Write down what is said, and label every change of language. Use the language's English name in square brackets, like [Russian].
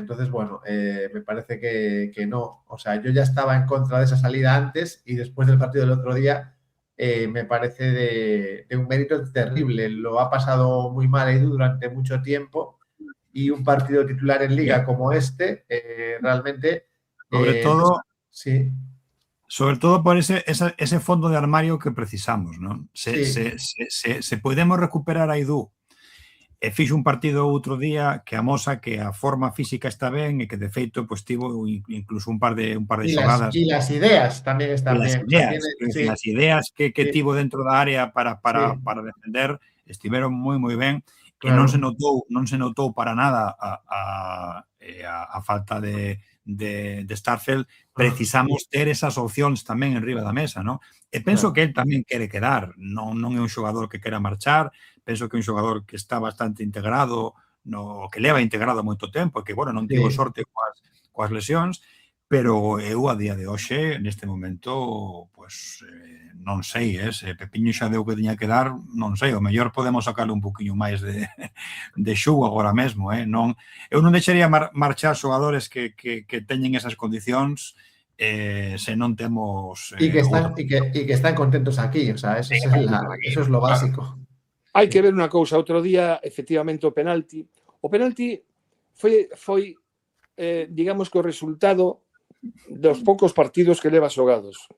[Spanish] Entonces, bueno, me parece que no. O sea, yo ya estaba en contra de esa salida antes y después del partido del otro día me parece de un mérito terrible. Lo ha pasado muy mal Eidú durante mucho tiempo y un partido titular en Liga como este, realmente... Sobre todo... Sí. [Galician] Sobre todo por ese fondo de armario que precisamos, non? Se podemos recuperar a Eidú e fixo un partido outro día que amosa que a forma física está ben e que de feito pues, tivo incluso un par de xogadas. E las ideas tamén están ben. As ideas que tivo dentro da área para defender estiveron moi ben e non se notou para nada a falta de Starfelt. Precisamos ter esas opcións tamén en riba da mesa, non? E penso que él tamén quere quedar, non é un xogador que quera marchar, penso que é un xogador que está bastante integrado, que leva integrado moito tempo, que, bueno, non tivo sorte coas lesións, pero eu a día de hoxe, neste momento, pues, non sei, se Pepiño xa deu que tiña que dar, non sei, o mellor podemos sacarle un poquinho máis de xugo agora mesmo, non? Eu non deixaría marchar xogadores que teñen esas condicións se non temos... E que están contentos aquí, [Spanish] o sea, eso es lo básico. [Galician] Hai que ver unha cousa, outro día, efectivamente, o penalti foi digamos que o resultado dos poucos partidos que leva xogados.